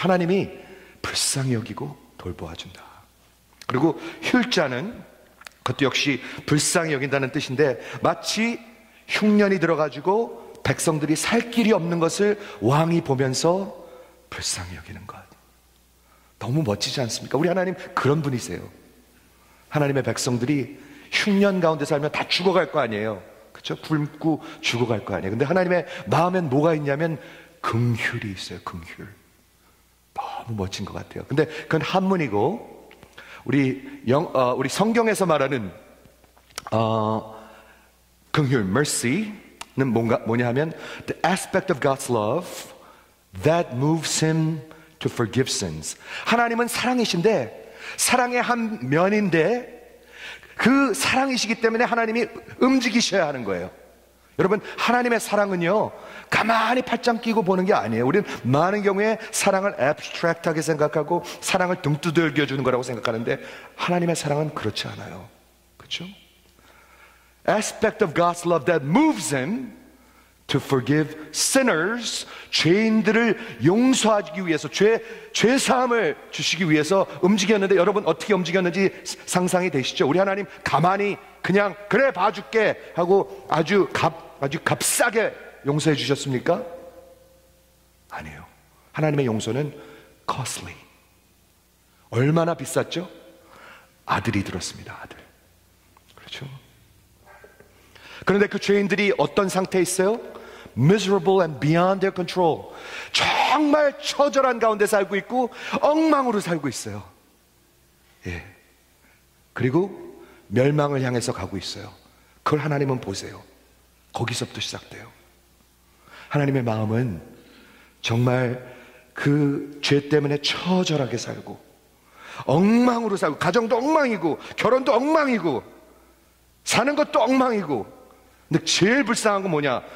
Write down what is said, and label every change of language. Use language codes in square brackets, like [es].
[ko] 하나님이 불쌍히 여기고 돌보아준다. 그리고 휼자는 그것도 역시 불쌍히 여긴다는 뜻인데 마치 흉년이 들어가지고 백성들이 살 길이 없는 것을 왕이 보면서 불쌍히 여기는 것. 너무 멋지지 않습니까? 우리 하나님 그런 분이세요. 하나님의 백성들이 흉년 가운데 살면 다 죽어갈 거 아니에요. 그렇죠? 굶고 죽어갈 거 아니에요. 근데 하나님의 마음엔 뭐가 있냐면 긍휼이 있어요. 긍휼. 너무 멋진 것 같아요. 근데 그건 한문이고 우리 성경에서 말하는 긍휼, mercy는 뭐냐 하면 [en] the aspect of God's love that moves him to forgive sins. [ko] 하나님은 사랑이신데 사랑의 한 면인데 그 사랑이시기 때문에 하나님이 움직이셔야 하는 거예요. 여러분, 하나님의 사랑은요, 가만히 팔짱 끼고 보는 게 아니에요. 우리는 많은 경우에 사랑을 [en] abstract [ko] 하게 생각하고 사랑을 등 두들겨 주는 거라고 생각하는데, 하나님의 사랑은 그렇지 않아요. 그렇죠? [en] Aspect of God's love that moves him to forgive sinners, [ko] 죄인들을 용서하기 위해서, 죄 사함을 주시기 위해서 움직였는데, 여러분 어떻게 움직였는지 상상이 되시죠? 우리 하나님 가만히 그냥 그래 봐줄게 하고 아주 값싸게 용서해 주셨습니까? 아니에요. 하나님의 용서는 [en] costly. [ko] 얼마나 비쌌죠? 아들이 들었습니다. 아들. 그렇죠? 그런데 그 죄인들이 어떤 상태에 있어요? [en] Miserable and beyond their control. [ko] 정말 처절한 가운데 살고 있고 엉망으로 살고 있어요. 예. 그리고 멸망을 향해서 가고 있어요. 그걸 하나님은 보세요. 거기서부터 시작돼요. 하나님의 마음은 정말 그 죄 때문에 처절하게 살고 엉망으로 살고, 가정도 엉망이고 결혼도 엉망이고 사는 것도 엉망이고, 근데 제일 불쌍한 건 뭐냐?